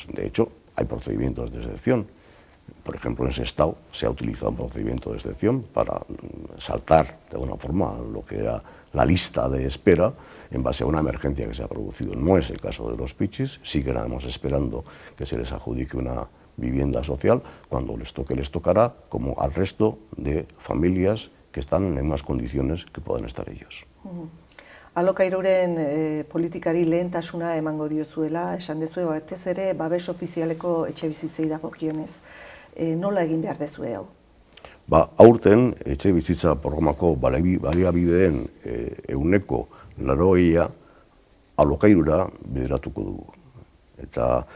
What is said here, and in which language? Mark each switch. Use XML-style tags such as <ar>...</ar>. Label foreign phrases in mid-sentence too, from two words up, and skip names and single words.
<es>De hecho, hay procedimientos de excepción. Por ejemplo, en Sestao se ha utilizado un procedimiento de excepción para saltar de alguna forma lo que era la lista de espera en base a una emergencia que se ha producido. No es el caso de los pichis, siguen esperando que se les adjudique una vivienda social. Cuando les toque, les tocará, como al resto de familias que están en las mismas condiciones que pueden estar ellos.</es> <eu>Alokairuren politikari lehentasuna emango diozuela, esan dezue, batez ere babes ofizialeko etxebizitzei dagokionez. Nola egin behar dezue hau? Aurten, etxebizitza programako baliabideen 80% 80 alokairura bideratuko dugu.</eu>